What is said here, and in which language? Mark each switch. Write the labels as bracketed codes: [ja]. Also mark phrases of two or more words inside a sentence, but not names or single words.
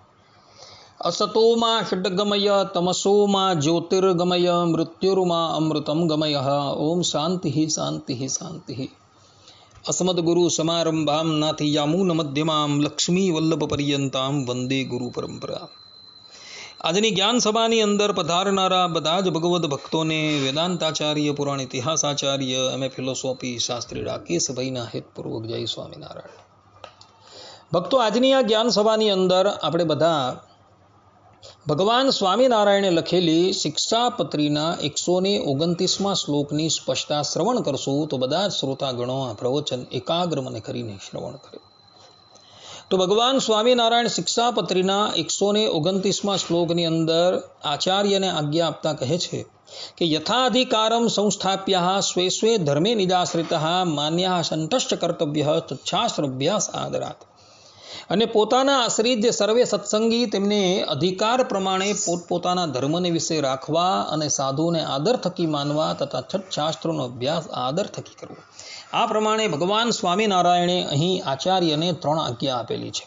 [sa] असतो मा षड्गमय तमसो मा ज्योतिर्गमय मृत्युर्मा अमृतं गमयः। ओम शांति शांति शांति। अस्मद्गुरु समारंभां नाथयामूनमध्यमां लक्ष्मीवल्लभपर्यन्तां वंदे गुरु परंपरा। [gu] આજની જ્ઞાન સભાની અંદર પધારનારા બધા જ ભગવદ્ ભક્તોને વેદાંતાચાર્ય પુરાણ ઇતિહાસાચાર્ય [en] MA philosophy [gu] શાસ્ત્રી રાકેશભાઈના હેતપૂર્વક જય સ્વામિનારાયણ। ભક્તો, આજની આ જ્ઞાન સભાની અંદર આપણે બધા ભગવાન સ્વામિનારાયણે લખેલી શિક્ષાપત્રીના 129મા શ્લોકની સ્પષ્ટતા શ્રવણ કરશું તો બધા જ શ્રોતાગણો આ પ્રવચન એકાગ્ર મને કરીને શ્રવણ કરે। તો ભગવાન સ્વામિનારાયણ શિક્ષાપત્રીના 129મા શ્લોકની અંદર આચાર્ય ને આજ્ઞા આપતા કહે છે કે [sa] यथाधिकारं संस्थाप्य स्वे स्वे धर्मे निजाश्रितः मान्यः संतष्ट कर्तव्यः तच्छास्त्रभ्यास आदरात्। [gu] અને પોતાના આશ્રિત જે સર્વે સત્સંગી તેમને અધિકાર પ્રમાણે પોતપોતાના ધર્મને વિશે રાખવા અને સાધુને આદર થકી માનવા તથા છઠ્ઠાસ્ત્રોનો અભ્યાસ આદર થકી કરવો। આ પ્રમાણે ભગવાન સ્વામિનારાયણે અહીં આચાર્યને 3 આજ્ઞા આપેલી છે।